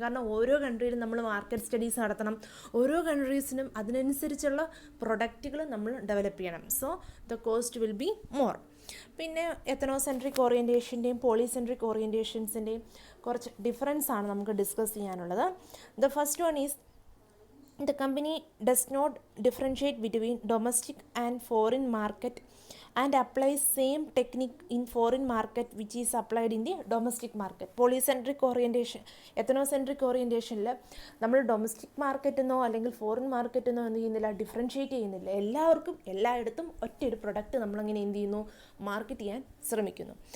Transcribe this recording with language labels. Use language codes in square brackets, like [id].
[ml] കാരണം ഓരോ കൺട്രിയിലും നമ്മൾ മാർക്കറ്റ് സ്റ്റഡീസ് നടത്തണം, ഓരോ കൺട്രീസിനും അതിനനുസരിച്ചുള്ള പ്രൊഡക്റ്റുകൾ നമ്മൾ ഡെവലപ്പ് ചെയ്യണം. [en] So the cost will be more. [ml] പിന്നെ എത്നോസെൻട്രിക് ഓറിയൻറ്റേഷൻ്റെയും പോളിസെൻട്രിക് ഓറിയൻറ്റേഷൻസിൻ്റെയും കുറച്ച് ഡിഫറൻസ് ആണ് നമുക്ക് ഡിസ്കസ് ചെയ്യാനുള്ളത്. [en] The first one is the company does not differentiate between domestic and foreign market and applies same technique in foreign market which is applied in the domestic market. [ml] Polycentric orientation ethnocentric ഓറിയൻറ്റേഷനിൽ നമ്മൾ domestic മാർക്കറ്റെന്നോ അല്ലെങ്കിൽ foreign മാർക്കറ്റെന്നോ എന്ത് ചെയ്യുന്നില്ല, differentiate ചെയ്യുന്നില്ല. എല്ലാവർക്കും എല്ലായിടത്തും ഒറ്റൊരു product നമ്മളങ്ങനെ എന്ത് ചെയ്യുന്നു, മാർക്കറ്റ് ചെയ്യാൻ ശ്രമിക്കുന്നു.